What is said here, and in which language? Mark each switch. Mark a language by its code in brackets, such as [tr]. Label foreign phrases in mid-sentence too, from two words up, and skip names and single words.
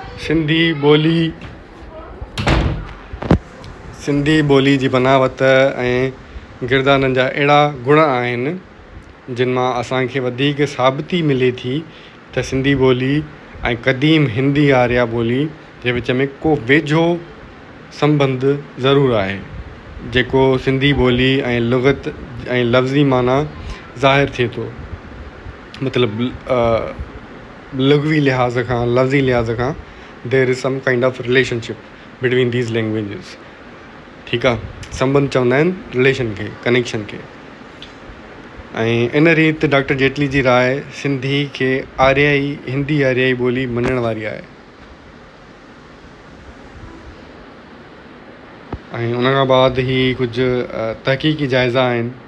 [sd] सिंधी ॿोली जी बनावत ऐं किरदारनि जा अहिड़ा गुण आहिनि जिन मां असांखे वधीक साबिती मिले थी त सिंधी ॿोली ऐं क़दीम हिंदी आर्या ॿोली जे विच में को वेझो संबंध ज़रूरु आहे, जेको सिंधी ॿोली ऐं लुग़त ऐं लफ़्ज़ी माना ज़ाहिर थिए थो। मतिलबु लुग़वी लिहाज़ खां, लफ़्ज़ी लिहाज़ खां [en] there is some kind of relationship between these languages. [sd] ठीकु आहे, संबंध चवंदा आहिनि रिलेशन खे, कनेक्शन खे। ऐं इन रीति डॉक्टर जेटली जी राय सिंधी खे हिंदी आर्याई ॿोली मञण वारी आहे। ऐं उन खां बाद ही कुझु तहक़ीक़ी जाइज़ा आहिनि।